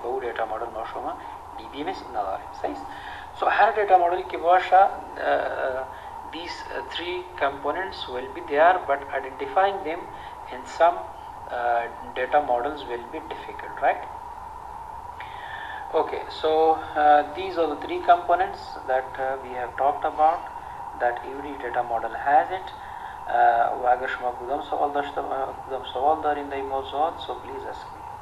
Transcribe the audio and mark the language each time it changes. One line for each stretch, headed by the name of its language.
Persian: به او دیتا مدل ما شما DBMS نداریم.
English: صحیح؟ So
Persian: هر دیتا مدل که باشه
English: these three components will be there but identifying them in some data models will be difficult, right? Okay, so these are the three components that we have talked about that every data model has it.
Persian: و اگر شما کدام سوال دارین در این موضوعات
English: so please ask me.